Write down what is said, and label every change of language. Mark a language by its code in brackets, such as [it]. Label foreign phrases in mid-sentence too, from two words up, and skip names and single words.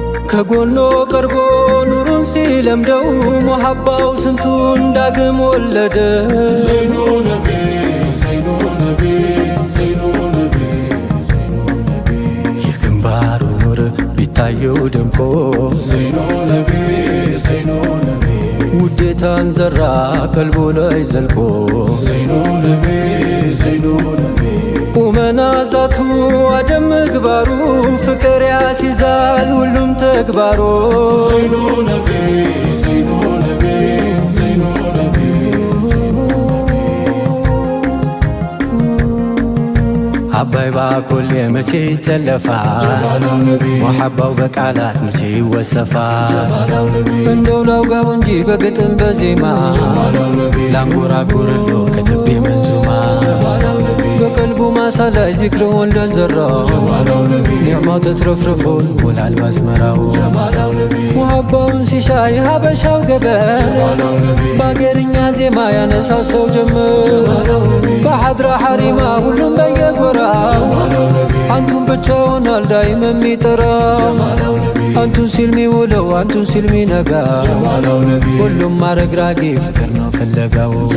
[am] ከጎኖ ቀርቦ ኑሩን ሲለምደው ሙሐባው ስንቱን ዳግም ወለደ። [ar] زين نبي፣ زين نبي፣ زين نبي። [am] የግንባሩ ኑር ቢታየው ደምቆ፣ [ar] زين نبي፣ زين نبي። [am] ውዴታን ዘራ ቀልቡ ላይ ዘልቆ፣ [ar] زين نبي፣ زين نبي። [am] ቁመና ዛቱ አደም ምግባሩ፣ ፍቅር ያስይዛል ሁሉም ተግባሩ። [ar] زين نبي፣ زين نبي፣ زين نبي፣ زين نبي። [am] አባይ ባኮሌ መቼ ይጨለፋል? ጀማላው ነቢ። ሙሐባው በቃላት መቼ ይወሰፋል? ጀማላው ነቢ። እንደው ላውጋው እንጂ በግጥም በዜማ ጀማላው ነቢ። ላንጎራጉርሎ ከትቤ መንዙማ ጀማላው ነቢ። በቀልቡ ማሳ ላይ ዚክርውን ለዘራ ጀማላው ነቢ። ኒዕማው ተትረፍርፎ ይሞላል ባዝመራው። ጀማላው ነቢ። ሙሐባውን ሲሻ የሀበሻው ገበን በአገርኛ ዜማ ያነሳው ሰው ጀመር። በሐድራ ሐሪማ ሁሉም በየጎራው አንቱን ብቻውን አልዳይም የሚጠራ። አንቱን ሲል ሚውለው አንቱን ሲል ሚነጋ ሁሉም አረግራጊ ፍቅር ነው ፍለጋው።